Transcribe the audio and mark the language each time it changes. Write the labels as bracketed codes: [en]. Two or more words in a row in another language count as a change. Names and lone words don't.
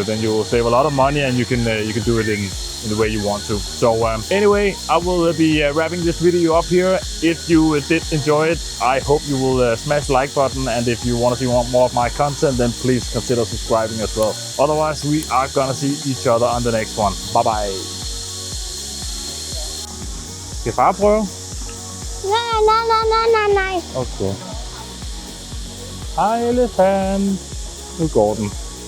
[en] Then you will save a lot of money, and you can do it in the way you want to. So anyway, I will be wrapping this video up here. If you did enjoy it, I hope you will smash the like button, and if you want to see more of my content, then please consider subscribing as well. Otherwise, we are gonna see each other on the next one. Bye bye. [da] Skal far prøve? Nej. Okay. Hej elefant. Nu går den.